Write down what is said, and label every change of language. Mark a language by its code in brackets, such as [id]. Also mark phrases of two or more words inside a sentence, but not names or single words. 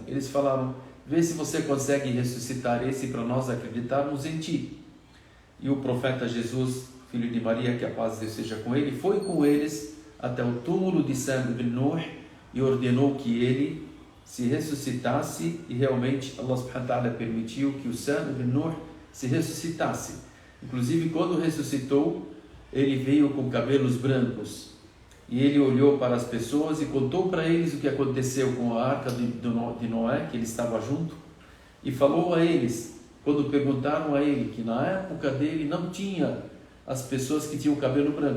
[pt] Eles falaram: vê se você consegue ressuscitar esse para nós acreditarmos em ti. E o profeta Jesus, filho de Maria, que a paz de Deus seja com ele, foi com eles até o túmulo de Sam ibn Nuh e ordenou que ele se ressuscitasse, e realmente Allah [ar] سبحانه وتعالى [pt] permitiu que o Sam ibn Nuh se ressuscitasse. Inclusive, quando ressuscitou, ele veio com cabelos brancos. E ele olhou para as pessoas e contou para eles o que aconteceu com a arca de Noé, que ele estava junto, e falou a eles, quando perguntaram a ele, que na época dele não tinha as pessoas que tinham cabelo branco.